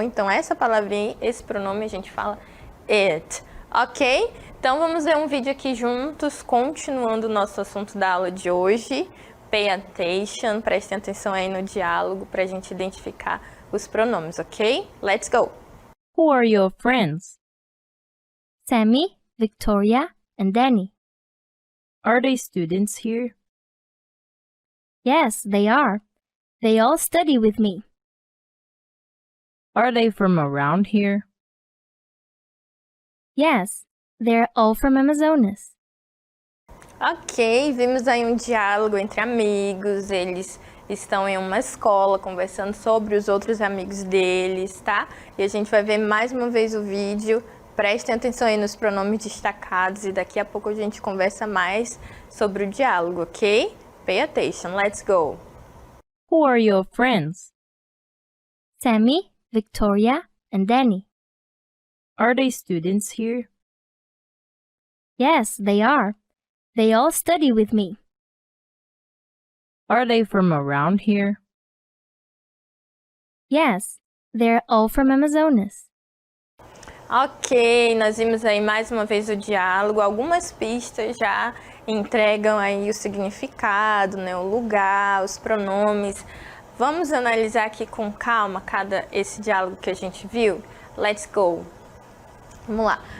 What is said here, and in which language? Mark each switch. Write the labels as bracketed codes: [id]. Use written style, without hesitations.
[pt] Então, essa palavrinha, esse pronome, a gente fala it, ok? Então, vamos ver um vídeo aqui juntos, continuando o nosso assunto da aula de hoje. [en] Pay attention, [pt] prestem atenção aí no diálogo para a gente identificar os pronomes, ok? [en] Let's go! Who are your friends? Sammy, Victoria, and Danny. Are they students here? Yes, they are. They all study with me. Are they from around here? Yes, they're all from Amazonas. [pt] Ok, vimos aí um diálogo entre amigos, eles estão em uma escola conversando sobre os outros amigos deles, tá? E a gente vai ver mais uma vez o vídeo, prestem atenção aí nos pronomes destacados e daqui a pouco a gente conversa mais sobre o diálogo, ok? [en] Pay attention, let's go! Who are your friends? Sammy, Victoria, and Danny. Are they students here? Yes, they are. They all study with me. Are they from around here? Yes, they're all from Amazonas. [pt] Ok, nós vimos aí mais uma vez o diálogo. Algumas pistas já entregam aí o significado, né, o lugar, os pronomes. Vamos analisar aqui com calma esse diálogo que a gente viu? [en] Let's go! [pt] Vamos lá.